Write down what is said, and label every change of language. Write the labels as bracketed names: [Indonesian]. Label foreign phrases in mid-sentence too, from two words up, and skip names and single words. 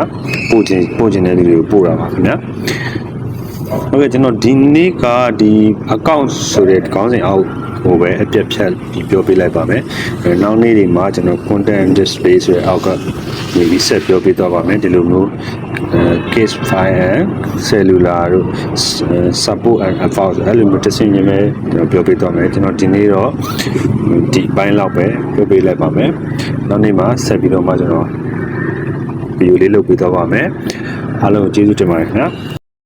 [Burmese] ပို့ခြင်းတဲ့လူတွေကိုပို့တာပါခင်ဗျာဟုတ်ကဲ့ကျွန်တော်ဒီနေ့ကဒီ account ဆိုတဲ့ခေါင်းစဉ်အောက် ဟိုပဲအပြတ်ဖြတ်ပြီးပြောပြလိုက်ပါမယ်နောက်နေ့တွေမှာကျွန်တော် [English] content display [Burmese] ဆိုတဲ့အောက်ကနေပြီးဆက်ပြောပြတော့ပါမယ်ဒီလိုမျိုး [English] case file cellular [Burmese] တို့ [English] support and about [Burmese] အဲ့လိုမျိုးတစ်ဆင့်ချင်းပဲကျွန်တော်ပြောပြတော့မယ်ကျွန်တော်ဒီနေ့တော့ဒီပိုင်းလောက်ပဲပြောပြလိုက်ပါမယ်နောက်နေ့မှာဆက်ပြီးတော့မှကျွန်တော်ဗီဒီယိုလေးလုပ်ပြတော့ပါမယ်အားလုံးကျေးဇူးတင်ပါတယ်ခင်ဗျာ